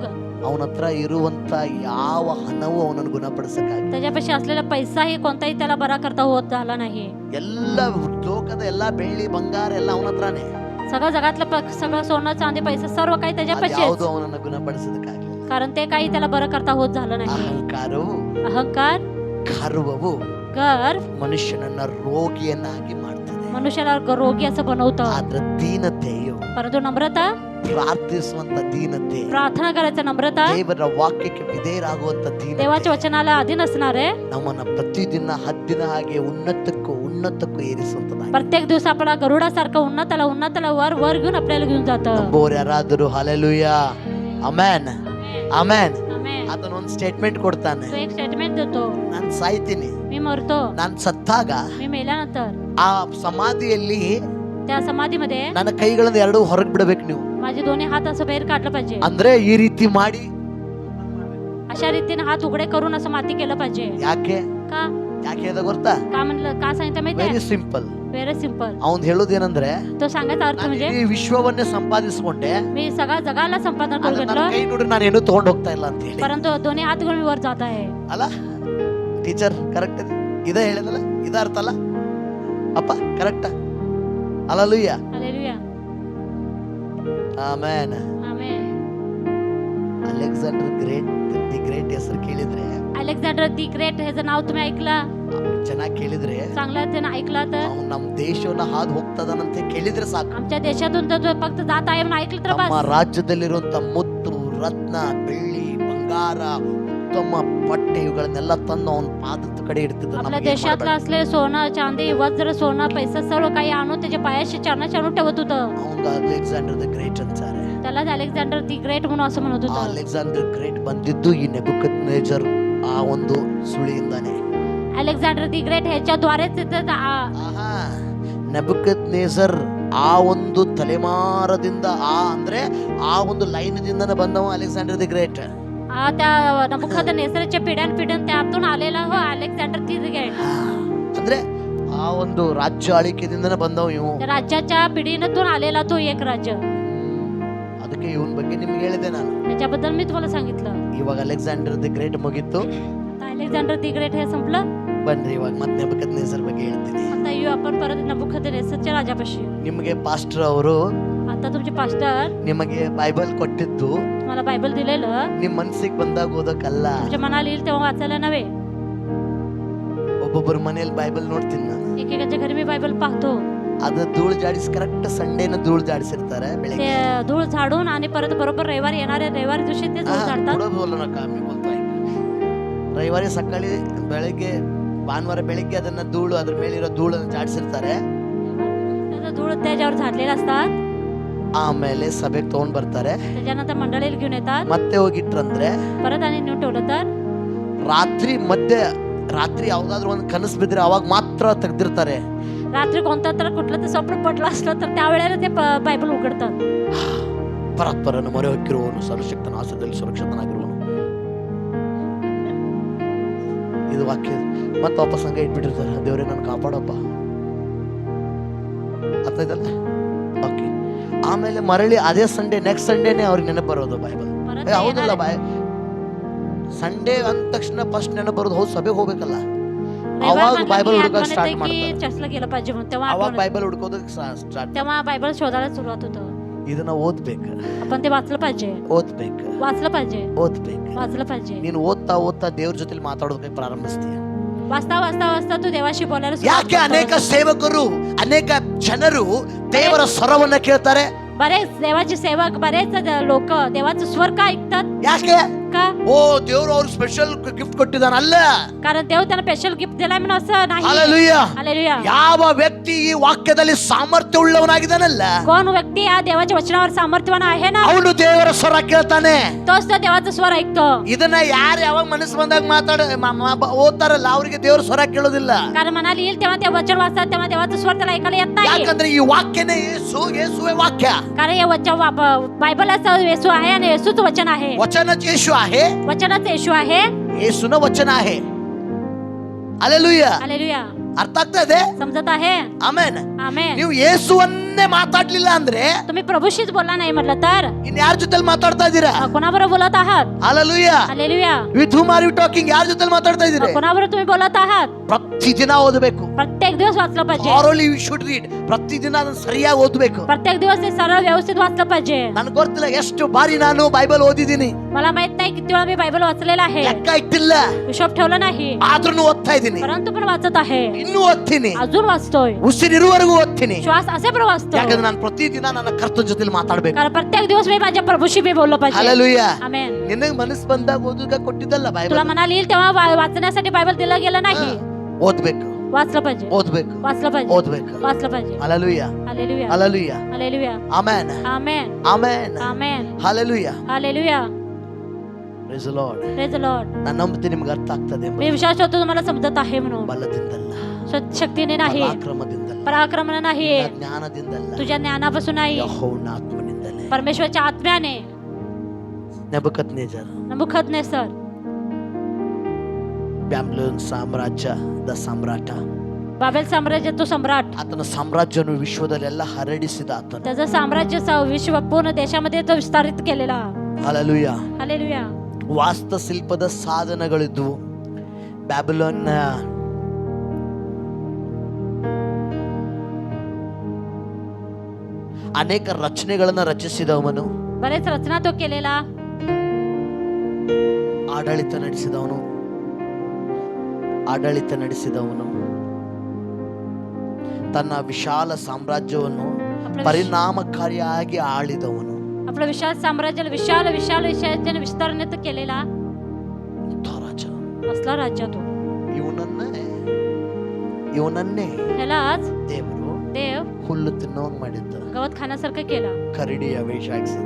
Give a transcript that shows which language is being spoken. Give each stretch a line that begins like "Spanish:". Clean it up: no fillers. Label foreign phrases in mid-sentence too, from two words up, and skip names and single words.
Kannada: ಅವನ ಹತ್ರ ಇರುವಂತ ಯಾವ ಹಣವೂ ಅವನನ್ನು ಗುಣಪಡಿಸಕ್ಕಾಗಿಲ್ಲ.
Marathi: त्याच्यापाशी असलेला पैसाही कोणताही त्याला बरा करता होत झाला नाही.
Kannada: ಎಲ್ಲ ಲೋಕದ ಎಲ್ಲ ಬೆಳ್ಳಿ ಬಂಗಾರ ಎಲ್ಲ ಅವನ ಹತ್ರನೇ.
Marathi: सगळं जगातलं सगळं सोनं चांदी पैसा सर्व काही त्याच्यापाशी
Kannada: ಯಾವುದು ಅವನನ್ನು ಗುಣಪಡಿಸೋದಕ್ಕಾಗಲಿಲ್ಲ.
Marathi: कारण ते काही त्याला बरं करता होत झालं नाही.
Kannada: ಅಹಂಕಾರವು,
Marathi: अहंकार,
Kannada: ಗರ್ವವು
Marathi: गर्व
Kannada: ಮನುಷ್ಯನನ್ನ ರೋಗಿಯನ್ನಾಗಿ ಮಾಡ್ತದೆ.
Marathi: मनुष्याला रोगी असं बनवतं.
Kannada: ಆದ್ರೆ ದೀನತೆಯು,
Marathi: परंतु नम्रता,
Kannada: ಪ್ರಾರ್ಥಿಸುವಂತ ದೀನತೆ,
Marathi: प्रार्थना करायचं नम्रता,
Kannada: ದೇವರ ವಾಕ್ಯಕ್ಕೆ ವಿಧೇಯರಾಗುವಂತ ದೀನತೆ
Marathi: देवाच्या वचनाला अधीन असणारे
Kannada: ನಮ್ಮನ್ನ ಪ್ರತಿದಿನ ಹದ್ದಿನ ಹಾಗೆ ಉನ್ನತಕ್ಕೂ ಏರಿಸುವಂತದಾಗಿದೆ.
Marathi: प्रत्येक दिवस आपला गरुडासारखं उन्नताला वर घेऊन आपल्याला घेऊन जातं.
Kannada: ನಂಬೋರು ಯಾರಾದರೂ ಹಲ್ಲೆಲೂಯಾ, ಆಮೆನ್, ಆಮೆನ್.
Marathi: आमेन.
Kannada: ಆತನ ಒಂದು ಸ್ಟೇಟ್ಮೆಂಟ್ ಕೊಡ್ತಾನೆ,
Marathi: तो एक स्टेटमेंट देतो.
Kannada: ನಾನು ಸಾಯ್ತೀನಿ,
Marathi: मी मरतो.
Kannada: ನಾನು ಸತ್ತಾಗ
Marathi: मी मेल्यानंतर
Kannada: ಆ ಸಮಾಧಿಯಲ್ಲಿ
Marathi: त्या समाधीमध्ये
Kannada: ನನ್ನ ಕೈಗಳನ್ನು ಎರಡು ಹೊರಗೆ ಬಿಡಬೇಕು ನೀವು.
Marathi: माझे दोन्ही हात असं बाहेर काढलं पाहिजे.
Kannada: ಅಂದ್ರೆ ಈ ರೀತಿ ಮಾಡಿ.
Marathi: अशा रीतीने हात उघडे करून असं माती केलं पाहिजे.
Kannada: ಯಾಕೆ
Marathi: का
Kannada: ಯಾಕೆ ಅದ ಗೊತ್ತಾ?
Marathi: का म्हणलं, का सांगितलं
Kannada: ವೆರಿ
Marathi: माहितीये?
Kannada: ಸಿಂಪಲ್.
English: very simple.
Kannada: ಅವನ್ ಹೇಳೋದೇನಂದ್ರೆ,
Marathi: तो सांगायचा अर्थ
Kannada: ನಾನು
Marathi: म्हणजे
Kannada: ಈ ವಿಶ್ವವನ್ನೇ ಸಂಪಾದಿಸಿಕೊಂಡೆ,
Marathi: मी सगळ्या जगाला संपादन करून
Kannada: ಆದ್ರೆ ನನ್ನ
Marathi: घेतलं,
Kannada: ಕೈ ನೋಡ್ರಿ ನಾನು ಏನು ತಗೊಂಡ್ ಹೋಗ್ತಾ ಇಲ್ಲ ಅಂತ ಹೇಳಿ.
Marathi: परंतु दोन्ही हात घेऊन मी वर जात आहे.
Kannada: ಅಲ್ಲ
English: teacher correct
Kannada: ಇದೇ ಹೇಳಿದಲ್ಲ, ಇದ ಅರ್ಥ ಅಲ್ಲ ಅಪ್ಪ? ಕರೆಕ್ಟ್. ಹಲ್ಲೆಲೂಯಾ,
Marathi: हालेलुया,
Kannada: ಆಮೆನ್.
Marathi: आमेन.
Kannada: ಅಲೆಕ್ಸಾಂಡರ್ ದಿ ಗ್ರೇಟ್ ಹೆಸರು ಕೇಳಿದ್ರೆ,
Marathi: अलेक्झांडर दी ग्रेट ह्याचं नाव तुम्ही ऐकलं,
Kannada: ಚೆನ್ನಾಗಿ ಕೇಳಿದ್ರೆ,
Marathi: चांगलं त्यानं ऐकलं तर
Kannada: ಅವ್ನು ನಮ್ಮ ದೇಶವನ್ನ ಹಾದು ಹೋಗ್ತದನಂತ ಕೇಳಿದ್ರೆ ಸಾಕು.
Marathi: आमच्या देशातून तर जो फक्त जात आहे म्हणून ऐकलं तर
Kannada: ನಮ್ಮ
Marathi: बस.
Kannada: ರಾಜ್ಯದಲ್ಲಿರುವಂತ ಮುತ್ತು, ರತ್ನ, ಬೆಳ್ಳಿ, ಬಂಗಾರ, ಉತ್ತಮ ಬಟ್ಟೆ ಇವುಗಳನ್ನೆಲ್ಲ ತಂದು ಅವನ ಪಾದದ ಕಡೆ ಇಡ್ತಿದ್ದ.
Marathi: आपल्या देशातलं असले सोनं चांदी वज्र सोनं पैसा सर्व काही आणून त्याच्या पायाशी चरणाशी आणून ठेवत होतं.
Kannada: ಅವಂಗ ಅಲೆಕ್ಸಾಂಡರ್ ದ ಗ್ರೇಟ್ ಅಂತಾರೆ.
Marathi: त्याला अलेक्झांडर दी ग्रेट म्हणून असं म्हणत
Kannada: ಆ
Marathi: होतं.
Kannada: ಅಲೆಕ್ಸಾಂಡರ್ ಗ್ರೇಟ್ ಬಂದಿದ್ದು ಈ ನೆಬೂಕದ್ನೆಜರ್ ಆ ಒಂದು ಸುಳಿಯಿಂದಾನೆ.
Marathi: अलेक्झांडर दी ग्रेट ह्याच्या द्वारेच
Kannada: ನೆಬೂಕದ್ನೆಜರ್ ಆ ಒಂದು ತಲೆಮಾರದಿಂದ ಅಂದ್ರೆ ಆ ಒಂದು ಲೈನದಿಂದನೇ ಬಂದವ ಅಲೆಕ್ಸಾಂಡರ್ ದಿ ಗ್ರೇಟ್.
Marathi: त्या नबुकदनेसरच्या पिढ्यान त्यातून आलेला हो अलेक्झांडर दी ग्रेट.
Kannada: ಅಂದ್ರೆ ಆ ಒಂದು ರಾಜ್ಯ ಆಳ್ವಿಕೆದಿಂದನೇ ಬಂದವ ಇವು.
Marathi: त्या राज्याच्या पिढीतून आलेला तो एक राज्य.
Kannada: ಅದಕ್ಕೆ ಇವನ್ ಬಗ್ಗೆ ನಿಮ್ಗೆ ಹೇಳಿದೆ ನಾನು.
Marathi: त्याच्याबद्दल मी तुम्हाला सांगितलं.
Kannada: ಇವಾಗ ಅಲೆಕ್ಸಾಂಡರ್ ದಿ ಗ್ರೇಟ್ ಮುಗೀತು.
Marathi: अलेक्झांडर दी ग्रेट हे संपलं.
Kannada: ಬನ್ರಿ ಇವಾಗ ಮತ್ತೆ ನೆಬೂಕದ್ನೆಸರ್ ಬಗ್ಗೆ ಹೇಳ್ತೀನಿ.
Marathi: आता येऊ आपण परत नबुकदनेसरच्या राजापाशी.
Kannada: ನಿಮಗೆ ಪಾಸ್ಟರ್ ಅವರು
Marathi: आता तुमचे पास्टर
Kannada: ನಿಮಗೆ ಬೈಬಲ್ ಕೊಟ್ಟಿದ್ದು
Marathi: तुम्हाला बायबल दिलेलं
Kannada: ನಿಮ್ ಮನಸ್ಸಿಗೆ ಬಂದಾಗ ಓದಕ್ಕಲ್ಲ.
Marathi: तुमच्या मनाला येईल तेव्हा वाचायला नव्हे.
Kannada: ಒಬ್ಬೊಬ್ಬರ ಮನೆಯಲ್ಲಿ ಬೈಬಲ್ ನೋಡ್ತೀನಿ ನಾನು.
Marathi: एकेकाच्या घरी मी बायबल पाहतो.
Kannada: ಅದು ಧೂಳು ಜಾಡಿಸಿ
English: correct Sunday
Kannada: ಧೂಳು ಜಾಡಿಸಿರ್ತಾರೆ
Marathi: ते
Kannada: ಬೆಳಗ್ಗೆ.
Marathi: धूळ झाडून आणि परत बरोबर रविवारी येणाऱ्या रविवारी दिवशी ते धूळ झाडतात.
Kannada: ರವಿವಾರ ಸಕಾಳಿ ಬೆಳಗ್ಗೆ ಭಾನುವಾರ ಬೆಳಿಗ್ಗೆ ಅದನ್ನ ಧೂಳು ಅದ್ರ ಮೇಲಿರೋ ಧೂಳನ್ನು ಜಾಡಿಸಿರ್ತಾರೆ.
Marathi: त्याचं धूळ त्याच्यावर झाडलेलं असतात.
Kannada: ಆಮೇಲೆ ಸಭೆಗೆ ತಗೊಂಡ್ ಬರ್ತಾರೆ.
Marathi: त्याच्यानंतर मंडळीला घेऊन येतात.
Kannada: ಮತ್ತೆ ಹೋಗಿಟ್ರಂದ್ರೆ
Marathi: परत आणि नेऊन ठेवलं तर
Kannada: ರಾತ್ರಿ ಯಾವ್ದಾದ್ರು ಒಂದು ಕನಸು ಬಿದ್ರೆ ಅವಾಗ ಮಾತ್ರ ತೆಗ್ದಿರ್ತಾರೆ.
Marathi: रात्री कोणतं तर कुठलं तर स्वप्न पडलं असलं तर त्यावेळेला ते बायबल उघडतात.
Kannada: ಪರಾತ್ಪರನ ಮೊರೆ ಹೊಕ್ಕಿರುವವನು ಸರ್ವಶಕ್ತನ ಆಶ್ರಯದಲ್ಲಿ ಸುರಕ್ಷಿತನಾಗಿರುವನು. ಇದು ವಾಕ್ಯ ಮತ್ತೆ ವಾಪಸ್ ಹಂಗೆ ಇಟ್ಬಿಟ್ಟಿರ್ತಾರೆ. ದೇವರೇ ನನ್ನ ಕಾಪಾಡಪ್ಪ ಅರ್ಥ ಇದಲ್ಲ. ಓಕೆ, ಆಮೇಲೆ ಮರಳಿ ಅದೇ ಸಂಡೇ
English: next Sunday
Kannada: ಅವ್ರಿಗೆ ನೆನಪು ಬರೋದು ಬೈಬಲ್.
Marathi: परत
Kannada: ಹೌದಲ್ಲ, ಸಂಡೇ ಅಂದ ತಕ್ಷಣ ಫಸ್ಟ್ ನೆನಪು ಬರೋದು ಹೌದು ಸಭೆಗೆ ಹೋಗ್ಬೇಕಲ್ಲ. ಅವಾಗ ಬೈಬಲ್ ಹುಡುಕಕ್ಕೆ ಸ್ಟಾರ್ಟ್ ಮಾಡ್ತಾರೆ.
Marathi: चर्चला गेलं पाहिजे म्हणून तेव्हा
Kannada: ಅವಾಗ ಬೈಬಲ್ ಹುಡುಕೋದಕ್ಕೆ ಸ್ಟಾರ್ಟ್.
Marathi: तेव्हा बायबल शोधायला सुरुवात होतं.
Kannada: ಇದನ್ನ ಓದ್ಬೇಕು,
Marathi: आपण ते वाचलं पाहिजे.
Kannada: ಓದ್ಬೇಕು,
Marathi: वाचलं पाहिजे.
Kannada: ಓದ್ಬೇಕು.
Marathi: वाचलं पाहिजे.
Kannada: ನೀನು ಓದ್ತಾ ದೇವ್ರ ಜೊತೆ ಮಾತಾಡೋದಕ್ಕೆ ಪ್ರಾರಂಭಿಸ್ತೀಯ.
Marathi: वाचता वाचता वाचता तू देवाशी बोलायला सुरुवात
Kannada: ಯಾಕೆ
Marathi: करतो.
Kannada: ಅನೇಕ ಸೇವಕರು ಅನೇಕ ಜನರು ದೇವರ ಸ್ವರವನ್ನ ಕೇಳ್ತಾರೆ?
Marathi: बरेच देवाचे सेवक बरेच लोक देवाचं स्वर का ऐकतात?
Kannada: ಯಾಕೆ?
Marathi: का?
Kannada: ಓ ದೇವರು ಅವ್ರು
English: special gift
Kannada: ಕೊಟ್ಟಿದ್ದಾನ ಅಲ್ಲ.
Marathi: कारण देव त्यांना
English: special gift
Marathi: दिलाय म्हणून असं नाही. हालेलुया. हालेलुया.
Kannada: ಯಾವ ವ್ಯಕ್ತಿ ಈ ವಾಕ್ಯದಲ್ಲಿ ಸಾಮರ್ಥ್ಯ ಉಳ್ಳವನಾಗಿದ್ದಾನಲ್ಲ,
Marathi: कोण व्यक्ती या देवाच्या वचनावर सामर्थ्यवान आहे ना,
Kannada: ಅವನು ದೇವರ ಸ್ವರ ಕೇಳ್ತಾನೆ.
Marathi: तोच तो देवाचा स्वर ऐकतो.
Kannada: ಇದನ್ನ ಯಾರು ಯಾವಾಗ ಮನಸ್ಸು ಬಂದಾಗ ಓದ್ತಾರಲ್ಲ ಅವ್ರಿಗೆ ದೇವರ ಸ್ವರ ಕೇಳೋದಿಲ್ಲ.
Marathi: कारण मनाला येईल तेव्हा ते वचन वाचतात तेव्हा देवाचा स्वर त्याला ऐकायला येत नाही.
Kannada: ಯಾಕಂದ್ರೆ ಈ ವಾಕ್ಯನೇ ಯೇಸುವೇ ವಾಕ್ಯ.
Marathi: कारण हे वचन बायबलाचं येशू आहे आणि येशूचं वचन आहे. वचनच येशू आहे, वचनाचं येशू आहे. येशून वचन आहे. हालेलुया. हालेलुया.
Kannada: ಅರ್ಥ ಆಗ್ತಾ ಇದೆ?
Marathi: समजत आहे?
Kannada: ಆಮೆನ್.
Marathi: आमेन.
Kannada: ನೀವು ಯೇಸುವನ್ನೇ ಮಾತಾಡ್ಲಿಲ್ಲ ಅಂದ್ರೆ
Marathi: तुम्ही प्रभूशीच बोलला नाही म्हटलं तर
Kannada: ಇನ್ಯಾರ ಜೊತೆ ಮಾತಾಡ್ತಾ ಇದ್ದೀರಾ?
Marathi: कोणाबरोबर बोलत आहात? हालेलुया. हालेलुया.
English: With whom are you talking?
Kannada: ಯಾರ ಜೊತೆ ಮಾತಾಡ್ತಾ ಇದ್ದೀರಾ?
Marathi: कोणाबरोबर तुम्ही बोलत आहात?
Kannada: ಪ್ರತಿದಿನ ಓದಬೇಕು.
Marathi: प्रत्येक दिवस वाचलं पाहिजे.
English: thoroughly you should read.
Kannada: ಪ್ರತಿದಿನ ಅದನ್ನ ಸರಿಯಾಗಿ ಓದಬೇಕು.
Marathi: प्रत्येक दिवस ते सरळ व्यवस्थित वाचलं पाहिजे.
Kannada: ನನಗೆ ಗೊತ್ತಿಲ್ಲ ಎಷ್ಟು ಬಾರಿ ನಾನು ಬೈಬಲ್ ಓದಿದ್ದೀನಿ,
Marathi: मला माहित नाही किती वेळा मी बायबल वाचलेला आहे.
Kannada: ಲೆಕ್ಕ ಇಟ್ಟಿಲ್ಲ.
Marathi: हिशोब ठेवला नाही.
Kannada: ಆದ್ರೂ ಓದ್ತಾ ಇದ್ದೀನಿ,
Marathi: परंतु पण वाचत आहे.
Kannada: ಇನ್ನೂ ಓದ್ತೀನಿ,
Marathi: अजून वाचतोय.
Kannada: ಉಸಿರಿರುವವರೆಗೂ ಓದ್ತೀನಿ.
Marathi: श्वास असे पण वाचतो.
Kannada: ಯಾಕಂದ್ರೆ ನಾನು ಪ್ರತಿದಿನ ನನ್ನ ಕರ್ತನ ಜೊತೆ ಮಾತಾಡ್ಬೇಕು.
Marathi: कारण प्रत्येक दिवस मी माझ्या प्रभूशी मी बोललो पाहिजे. हालेलुया. आमेन.
Kannada: ನಿನಗೆ ಮನಸ್ಸು ಬಂದಾಗ ಓದುಗ ಕೊಟ್ಟಿದ್ದಲ್ಲ
Marathi: तुला
Kannada: ಬೈಬಲ್.
Marathi: मनाला येईल तेव्हा वाचण्यासाठी बायबल दिलं गेलं नाही.
Kannada: ಓದ್ಬೇಕು,
Marathi: वाचलं पाहिजे.
Kannada: ಓದ್ಬೇಕು,
Marathi: वाचलं पाहिजे.
Kannada: ಓದ್ಬೇಕು.
Marathi: वाचलं पाहिजे. हालेलुया. हालेलुया. हालेलुया. हालेलुया.
Kannada: ಆಮೆನ್.
Marathi: आमेन.
Kannada: ಆಮೆನ್.
Marathi: आमेन.
Kannada: ಹಾಲೆಲುಯಾ.
Marathi: हालेलुया.
English: Praise the Lord. Praise the Lord.
Kannada: ನಾನು ನಂಬುತ್ತೀನಿ ನಿಮ್ಗೆ ಅರ್ಥ ಆಗ್ತದೆ.
Marathi: मी विश्वास ठेवतो तुम्हाला समजत आहे म्हणून.
Kannada: ಬಲದಿಂದಲ್ಲ,
Marathi: शक्तीने नाही,
Kannada: ಪರಾಕ್ರಮದಿಂದಲ್ಲ,
Marathi: पराक्रमण नाही,
Kannada: ಜ್ಞಾನದಿಂದಲ್ಲ,
Marathi: तुझ्या ज्ञानापासून नाही,
Kannada: ಯೆಹೋವನ ಆತ್ಮನಿಂದಲೇ.
Marathi: परमेश्वरच्या आत्म्याने.
Kannada: ನೆಬೂಕದ್ನೆಜರ್
Marathi: नबुकदनेस्सर
Kannada: ಬ್ಯಾಬಿಲೋನ್ ಸಾಮ್ರಾಜ್ಯದ ಸಾಮ್ರಾಟ,
Marathi: बाबेल साम्राज्य तो सम्राट.
Kannada: ಆತನ ಸಾಮ್ರಾಜ್ಯವನ್ನು ವಿಶ್ವದಲ್ಲೆಲ್ಲ ಹರಡಿಸಿದ ಆತನು.
Marathi: त्याचं साम्राज्य विश्व पूर्ण देशामध्ये तो विस्तारित केलेला.
Kannada: ಹಾಲೆಲುಯಾ.
Marathi: हालेलुया.
Kannada: ವಾಸ್ತುಶಿಲ್ಪದ ಸಾಧನಗಳಿದ್ವು. ಬ್ಯಾಬಿಲೋನ್ ಅನೇಕ ರಚನೆಗಳನ್ನ ರಚಿಸಿದವನು,
Marathi: बरेच रचना तो केलेला,
Kannada: ಆಡಳಿತ ನಡೆಸಿದವನು ತನ್ನ ವಿಶಾಲ ಸಾಮ್ರಾಜ್ಯವನ್ನು ಪರಿಣಾಮಕಾರಿಯಾಗಿ ಆಳಿದವನು.
Marathi: आपलं विशाल साम्राज्याला विशाल विशाल विषयाने विस्तारणे तो केलेला
Kannada: ರಾಜ.
Marathi: असला राज्य तो.
Kannada: ಇವನನ್ನೇ
Marathi: ह्यालाच
Kannada: ದೇವರು
Marathi: देव
Kannada: ಹುಲ್ಲು ತಿನ್ನೋನ್ ಮಾಡಿದ್ದ,
Marathi: गवत खाण्यासारखं केला,
Kannada: ಕರಡಿಯ ವೇಷ ಹಾಕಿಸಿದ.